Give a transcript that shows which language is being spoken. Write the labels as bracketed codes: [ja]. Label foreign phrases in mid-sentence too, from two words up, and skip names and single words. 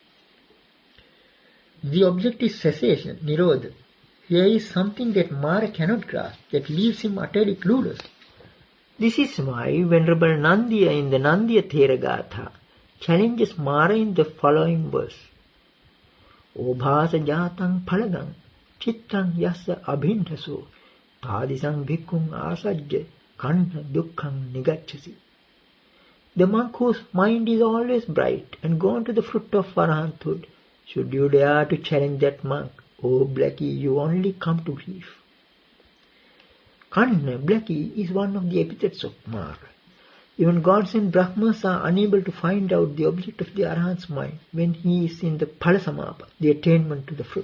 [en] The object is cessation, Nirodha. Here is something that Mara cannot grasp, that leaves him utterly clueless. This is why Venerable Nandiya in the Nandiya Theragatha challenges Mara in the following verse. [pi] Obhasa jatang phaladang chittang yassa abhindhaso tādisang bhikkhung āsajya kanna dukkhang nigacchasi. [en] The monk whose mind is always bright and gone to the fruit of arahanthood, should you dare to challenge that monk, oh Blackie, you only come to grief. Kanna, Blackie, is one of the epithets of Mara. Even gods and Brahmas are unable to find out the object of the Arahant's mind when he is in the Phalasamapa, the attainment to the fruit.